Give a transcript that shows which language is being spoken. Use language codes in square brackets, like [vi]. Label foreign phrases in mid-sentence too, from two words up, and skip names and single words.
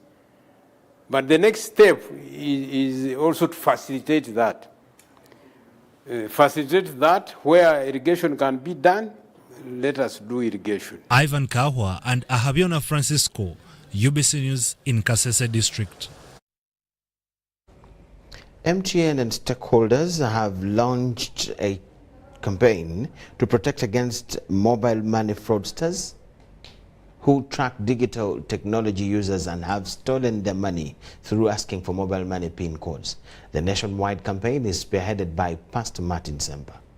[en] But the next step is also to facilitate that. facilitate that. Where irrigation can be done, let us do irrigation. Ivan Kahwa and Ahabiona Francisco, UBC News in Kasese district. MTN and stakeholders have launched a campaign to protect against mobile money fraudsters who track digital technology users and have stolen their money through asking for mobile money PIN codes. The nationwide campaign is spearheaded by Pastor Martin Semba.